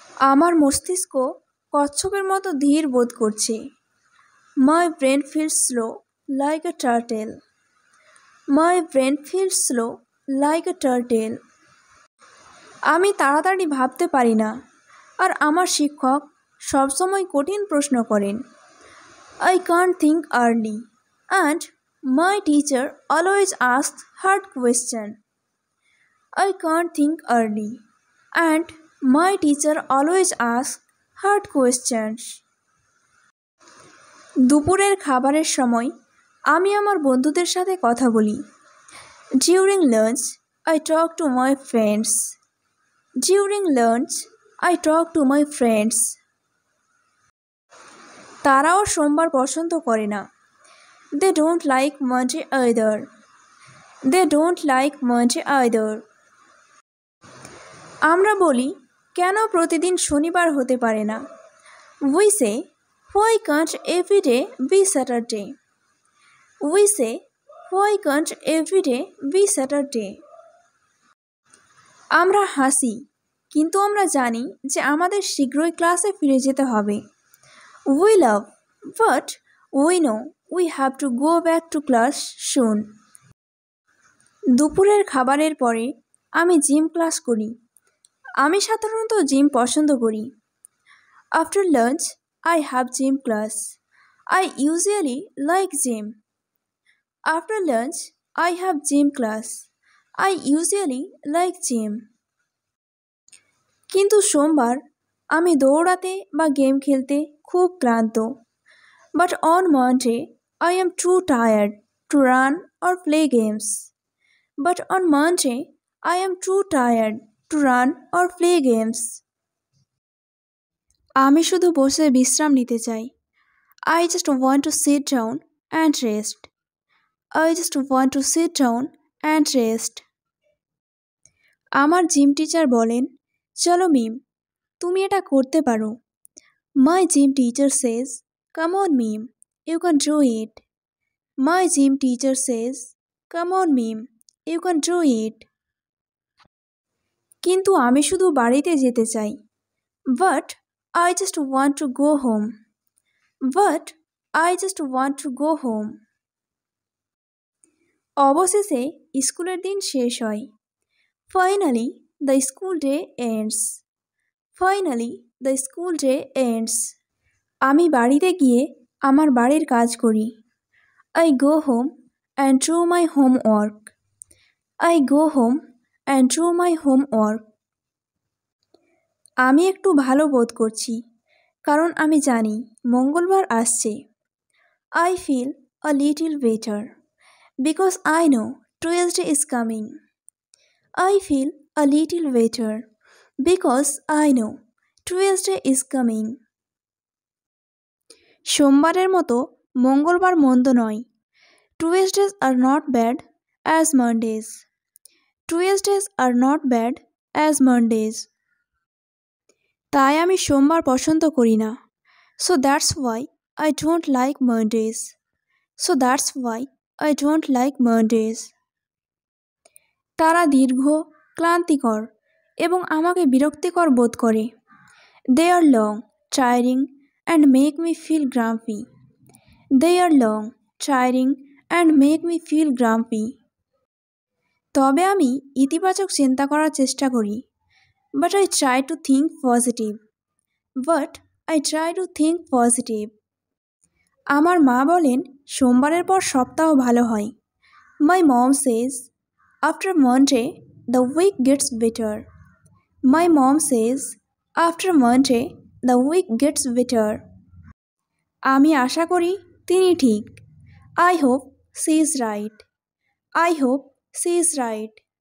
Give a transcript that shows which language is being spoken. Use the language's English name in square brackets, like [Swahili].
[Bangla] আমার মস্তিষ্ক কচ্ছপের মতো ধীর বোধ করছে। [English] My brain feels slow like a turtle. My brain feels slow like a turtle. [Bangla] আমি তাড়াতাড়ি ভাবতে পারি না, আর আমার শিক্ষক সবসময় কঠিন প্রশ্ন করেন। [English] I can't think early, and my teacher always asks hard questions. I can't think early, and my teacher always asks hard questions. [Bangla] দুপুরের খাবারের সময় আমি আমার বন্ধুদের সাথে কথা বলি। [English] During lunch, I talk to my friends. During lunch, I talk to my friends. [Bangla] তারাও সোমবার পছন্দ করে না। [English] They don't like Monday either. They don't like Monday either. [Bangla] আমরা বলি, কেন প্রতিদিন শনিবার হতে পারে না? [English] We say, why can't every day be Saturday? We say, why can't every day be Saturday? [Bangla] আমরা হাসি, কিন্তু আমরা জানি যে আমাদের শীঘ্রই ক্লাসে ফিরে যেতে হবে। [English] We laugh, but we know we have to go back to class soon. [Bangla] দুপুরের খাবারের পরে আমি জিম ক্লাস করি। আমি সাধারণত জিম পছন্দ করি। [English] After lunch, I have gym class. I usually like gym. After lunch, I have gym class. I usually like gym. [Bangla] কিন্তু সোমবার আমি দৌড়াতে বা গেম খেলতে খুব ক্লান্ত। [English] But on Monday, I am too tired to run or play games. But on Monday, I am too tired to run or play games. [Bangla] আমি শুধু বসে বিশ্রাম নিতে চাই। [English] I just want to sit down and rest. I just want to sit down and rest. [Bangla] আমার gym teacher বলেন, চলো মিম, তুমি এটা করতে পারো। [English] My gym teacher says, come on mim, you can do it. My gym teacher says, come on mim, you can do it. [Bangla] কিন্তু আমি শুধু বাড়িতে যেতে চাই। [English] But I just want to go home. But I just want to go home. [Bangla] অবশেষে স্কুলের দিন শেষ হয়। [English] Finally, the school day ends. Finally, the school day ends. [Bangla] আমি বাড়িতে গিয়ে আমার বাড়ির কাজ করি। [English] I go home and do my homework. I go home and do my homework. [Bangla] আমি একটু ভালো বোধ করছি কারণ আমি জানি মঙ্গলবার আসছে। [English] I feel a little better because I know Tuesday is coming. I feel a little better because I know Tuesday is coming. [Bangla] সোমবারের মতো মঙ্গলবার মন্দ নয়। [English] Tuesdays are not bad as Mondays. Tuesdays are not bad as Mondays. [Bangla] তাই আমি সোমবার পছন্দ করি না। [English] So that's why I don't like Mondays. So that's why I don't like Mondays. [Bangla] তারা দীর্ঘ, ক্লান্তিকর এবং আমাকে বিরক্তিকর বোধ করে। [English] They are long, tiring and make me feel grumpy. They are long, tiring and make me feel grumpy. [Bangla] তবে আমি ইতিবাচক চিন্তা করার চেষ্টা করি। [English] But I try to think positive. But I try to think positive. [Bangla] আমার মা বলেন সোমবারের পর সপ্তাহ ভালো হয়। [English] My mom says, after Monday, the week gets better. My mom says, after Monday, the week gets better. [Bangla] আমি আশা করি তিনি ঠিক। [English] I hope she is right. I hope she is right.